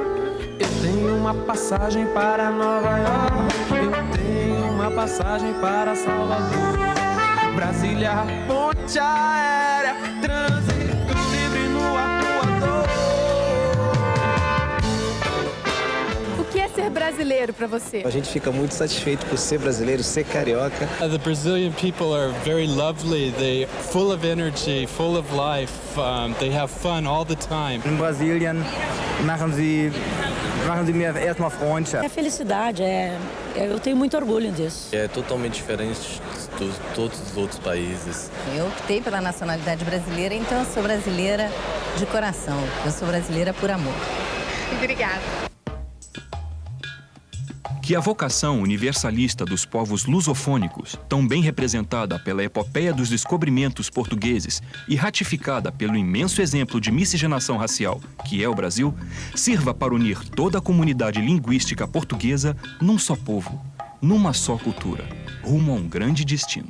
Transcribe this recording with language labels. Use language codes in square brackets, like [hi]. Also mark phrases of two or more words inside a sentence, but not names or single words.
[pt] Eu tenho uma passagem para Nova York, eu tenho uma passagem para Salvador, Brasília, ponte aérea, trânsito livre no arpoador. O que é ser brasileiro para você? A gente fica muito satisfeito por ser brasileiro, ser carioca. [en] The Brazilian people are very lovely. They're full of energy, full of life. They have fun all the time. [de] In Brasilien machen sie mir erstmal Freundschaft. [pt] É felicidade, eu tenho muito orgulho disso. É totalmente diferente de todos os outros países. Eu optei pela nacionalidade brasileira, então eu sou brasileira de coração. Eu sou brasileira por amor. Obrigada. Que a vocação universalista dos povos lusofônicos, tão bem representada pela epopeia dos descobrimentos portugueses e ratificada pelo imenso exemplo de miscigenação racial, que é o Brasil, sirva para unir toda a comunidade linguística portuguesa num só povo, numa só cultura, rumo a um grande destino.